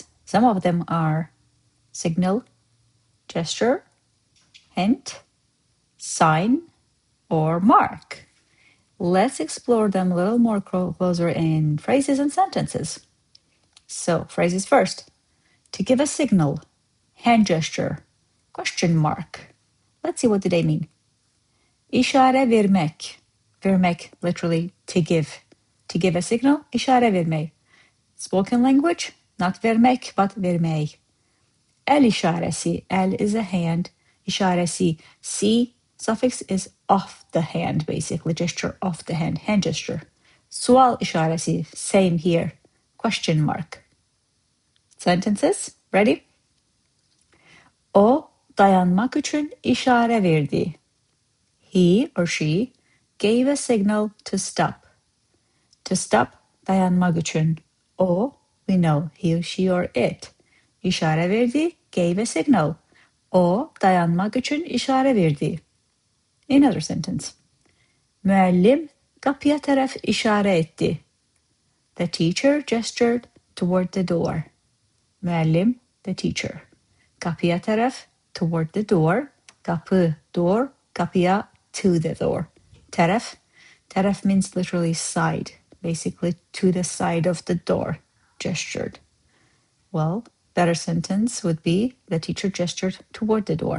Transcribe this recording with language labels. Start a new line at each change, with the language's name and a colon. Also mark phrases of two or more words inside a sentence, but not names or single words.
English: Some of them are signal, gesture, hint, sign, or mark. Let's explore them a little more closer in phrases and sentences. So, phrases first. To give a signal, hand gesture, question mark. Let's see what do they mean.
Azerbaijani: İşarə vermək. Vermək,
English: literally to give. To give a signal,
Azerbaijani: işarə vermək.
English: Spoken language, not vermək, but vermək.
Azerbaijani: El işarəsi,
English: el is a hand. İşarəsi, si suffix is off the hand, basically, gesture off the hand gesture.
Azerbaijani: Sual işarəsi,
English: same here, question mark. Sentences, ready?
Azerbaijani: O
Turkish: dayanmak için
Azerbaijani: işarə verdi.
English: He or she gave a signal to stop. To stop,
Turkish: dayanmak için.
English: O, we know, he, she, or it.
Azerbaijani: İşarə verdi,
English: gave a signal.
Azerbaijani: O,
Turkish: dayanmak için
Azerbaijani: işarə verdi.
English: Another sentence.
Azerbaijani: Müəllim qapıya tərəf işarə etdi.
English: The teacher gestured toward the door. Müəllim, the teacher.
Azerbaijani: Qapıya tərəf,
English: toward the door. Qapı, door. Qapıya, to the door. Tərəf. Tərəf means literally side. Basically, to the side of the door. Gestured. Well, better sentence would be the teacher gestured toward the door.